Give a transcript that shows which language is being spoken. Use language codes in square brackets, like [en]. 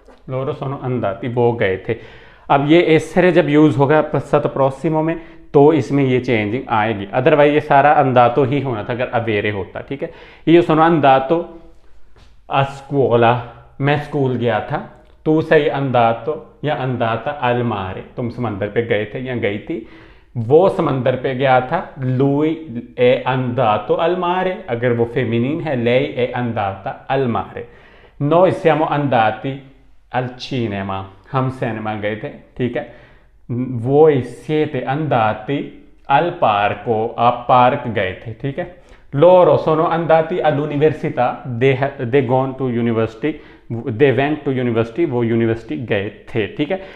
[it] लोरो सोनो अंदाती, [hi] वो गए थे। अब ये essere जब यूज होगा passato prossimo में तो इसमें ये चेंजिंग आएगी, अदरवाइज ये सारा अंदातो ही होना था अगर अवेरे होता। ठीक है, [it] io sono andato a scuola, [hi] मैं स्कूल गया था। [it] tu sei andato या andata al mare, [hi] तुम समंदर पे गए थे या गई थी, वो समंदर पे गया था। [it] lui è andato al mare, [hi] अगर वो फेमिनिन है, [it] lei è andata al mare। Noi siamo andati al cinema, [hi] हम सिनेमा गए थे, ठीक है। [it] Voi siete andati al parco, [hi] आप पार्क गए थे, ठीक है। [it] Loro sono andati all'università, [en] they gone to university, they went to university, [hi] वो यूनिवर्सिटी गए थे, ठीक है।